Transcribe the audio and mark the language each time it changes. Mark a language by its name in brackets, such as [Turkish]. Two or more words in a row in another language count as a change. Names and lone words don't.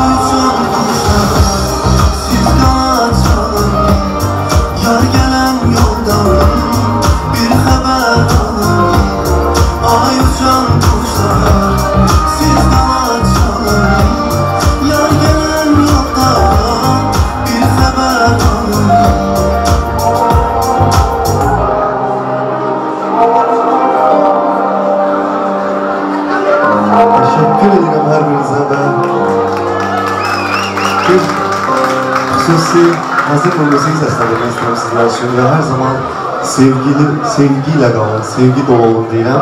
[Azerbaijani] Uçan quşlar, siz qanat çalın, yar gələn yoldan bir xəbər alın. Ay uçan quşlar, siz qanat çalın, yar gələn yoldan bir xəbər alın. [Turkish] Teşekkür ederim her birinize ve bir xüsusi hazır bir müzik seslendirmek istedim sizler için ve her zaman sevgiyle kalın, [Azerbaijani] sevgi dolu olun deyirəm.